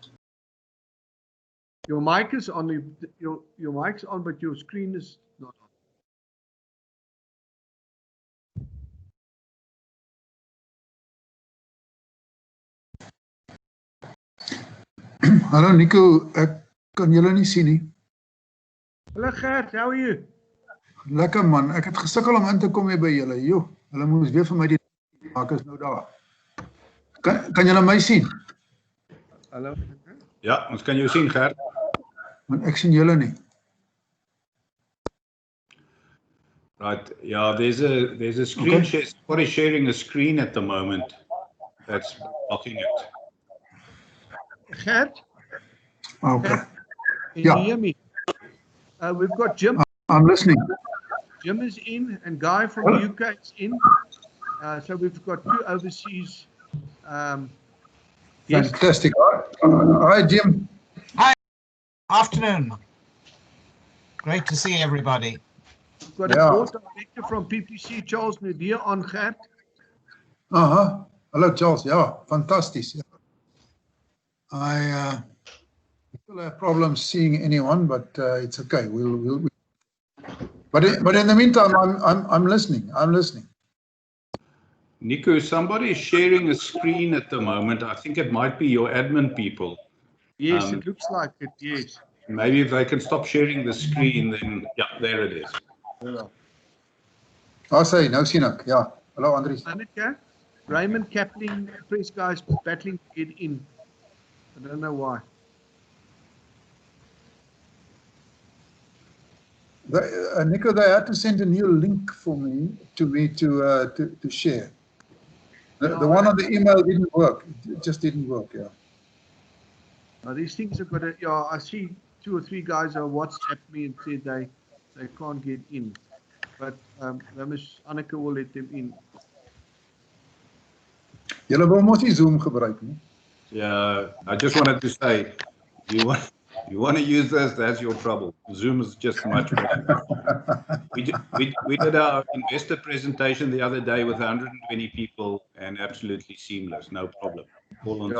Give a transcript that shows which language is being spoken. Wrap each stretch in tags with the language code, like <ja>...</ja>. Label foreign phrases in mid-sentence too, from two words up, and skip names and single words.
<en>Your mic is on. Your mic's on, but your screen is not on.</en> <af>Hallo Nico, ek kan julle nie sien nie.</af> <en>Hello Gert, how are you?</en> <af>Lekker man, ek het gesukkel om in te kom hier by julle. Jo, hulle moes weer vir my die maak is nou daar. Kan julle my sien? Hallo. Ja, ons kan jou sien, Gert. Want ek sien julle nie.</af> <en>Right. Yeah, there's a screen share. What is sharing a screen at the moment? That's blocking it. Gert, Okay, can Yeah. you hear me? We've got Jim. I'm listening. Jim is in, and Guy from the UK is in. So we've got two overseas. Yes. Fantastic. Hi Jim. Afternoon. Great to see everybody. We've got a board director from PPC, Charles Nadir, on Gert.</en> <af>Hello Charles, ja, fantasties. Ja.</af> <en>I still have problems seeing anyone, but it's okay. But in the meantime, I'm listening. Nico, somebody is sharing a screen at the moment. I think it might be your admin people. Yes, it looks like it, yes. Maybe if they can stop sharing the screen, then, yeah, there it is.</en> <af>Sê, nou sien ek. Ja. Hallo Andries.</af> <en>Anneke, Raymond Kapling, press guys battling to get in. I don't know why. Nico, they had to send a new link for me to share. The one on the email didn't work. It just didn't work, yeah. Now these things have got to, yeah, I see 2 or 3 guys are WhatsApp me and said they can't get in. But Anneke will let them in.</en> <af>Julle wil mos nie Zoom gebruik nie.</af> <en>Yeah, I just wanted to say, you want to use this, that's your trouble. Zoom is just much better. We did our investor presentation the other day with 120 people and absolutely seamless, no problem. All on</en>